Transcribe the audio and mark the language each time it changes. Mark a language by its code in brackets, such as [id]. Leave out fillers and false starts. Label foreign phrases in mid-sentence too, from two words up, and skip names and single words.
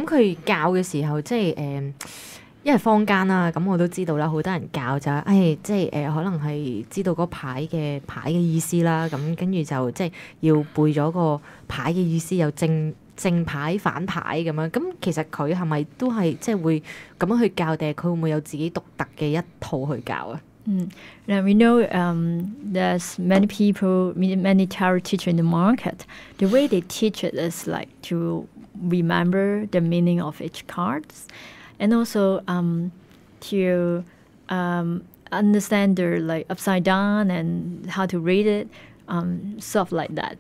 [yue] 咁佢教嘅時候即係因為坊間啦，咁我都知道啦，好多人教就係，即係可能係知道嗰牌嘅意思啦，咁跟住就即係要背咗個牌嘅意思，有正牌反牌咁樣。咁其實佢係咪都係即係會咁樣去教，定係佢會唔會有自己獨特嘅一套去教啊 [en] ？Now we know there's many people, many tarot teachers in the market. The way they teach it is like to remember the meaning of each cards, and also to understand the like upside down and how to read it, stuff like that.